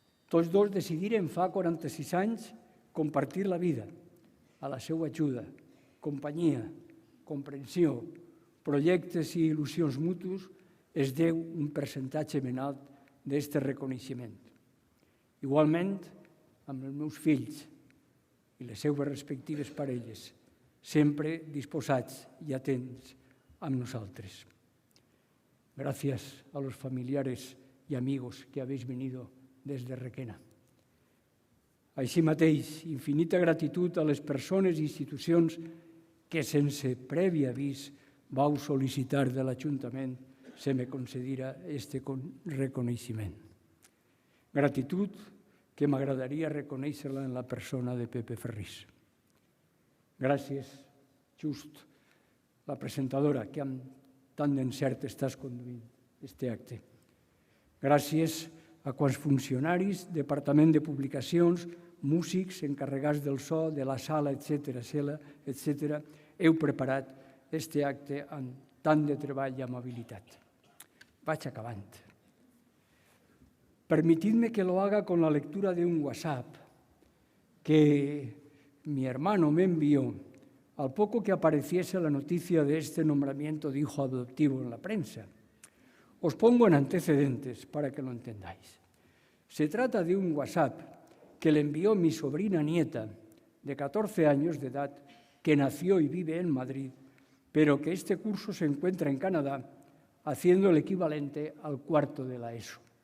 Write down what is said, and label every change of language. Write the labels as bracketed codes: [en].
[ca] Tots dos decidiren fa 46 anys compartir la vida, a la seva ajuda, companyia, comprensió, projectes i il·lusions mutus, es deu un percentatge ben alt d'aquest reconeixement. Igualment, amb els meus fills i les seues respectives parelles, sempre disposats i atents amb nosaltres. [es] Gracias a los familiares y amigos que habéis venido desde Requena. [ca] Així mateix, infinita gratitud a les persones i institucions que sense previ avís vau sol·licitar de l'Ajuntament se me concedira este reconeixement. Gratitud que m'agradaria reconèixer-la en la persona de Pepe Ferrís. Gràcies, Just, la presentadora, que amb tant d'encert estàs conduint aquest acte. Gràcies a quants funcionaris, Departament de Publicacions, músics, encarregats del so, de la sala, etc., heu preparat aquest acte amb tant de treball i amabilitat. Vaig acabant. [es] Permitidme que lo haga con la lectura de un WhatsApp que mi hermano me envió al poco que apareciese la noticia de este nombramiento de hijo adoptivo en la prensa. Os pongo en antecedentes para que lo entendáis. Se trata de un WhatsApp que le envió mi sobrina nieta de 14 años de edad, que nació y vive en Madrid, pero que este curso se encuentra en Canadá, haciendo el equivalente al cuarto de la ESO.